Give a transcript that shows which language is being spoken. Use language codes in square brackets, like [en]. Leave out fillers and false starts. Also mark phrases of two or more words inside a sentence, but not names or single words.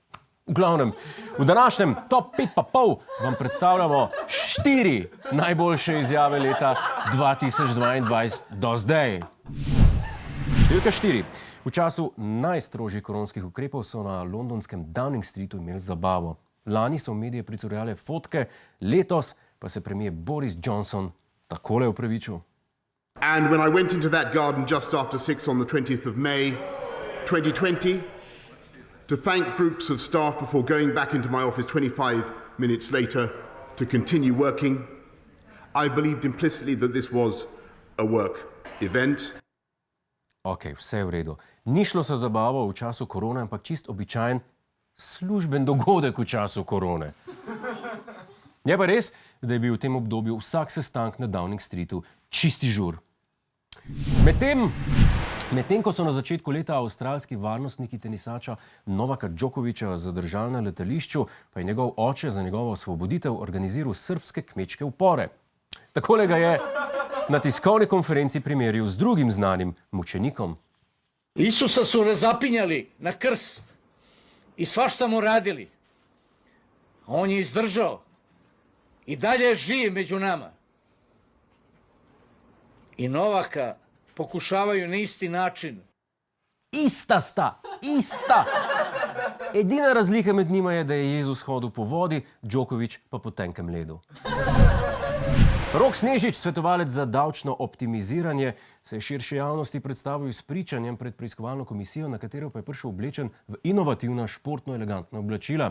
[sl] V glavnem, v današnjem top 5 pa pol vam predstavljamo 4 najboljše izjave leta 2022 do zdaj. Številka 4. V času najstrožjih koronskih ukrepov so na londonskem Downing Streetu imeli zabavo. Lani so v medije pricurjale fotke, letos pa se premier Boris Johnson takole opravičil. [en] And when I went into that garden just after 6 on the 20th of May 2020 to thank groups of staff before going back into my office 25 minutes later to continue working, I believed implicitly that this was a work event. [sl] Ok, vse je v redu. Ni šlo za zabavo v času korone, ampak čist običajen služben dogodek v času korone. Je pa res, da je bil v tem obdobju vsak sestank na Downing Streetu čisti žur. Medtem ko so na začetku leta avstralski varnostniki tenisača Novaka Djokovića zadržali na letališču, pa je njegov oče za njegovo osvoboditev organiziral srbske kmečke upore. Takole ga je na tiskovni konferenci primerjal z drugim znanim mučenikom. [sr] Isusa su razapinjali na krst i svašta mu radili. On je izdržao i dalje je živ među nama. I Novaka pokušavaju na isti način. Ista sta, ista! [sl] Edina razlika med njima je, da je Jezus hodil po vodi, Djoković pa po tenkem ledu. Rok Snežič, svetovalec za davčno optimiziranje, se je širši javnosti predstavil s pričanjem pred preiskovalno komisijo, na katero pa je prišel oblečen v inovativna, športno elegantna oblačila.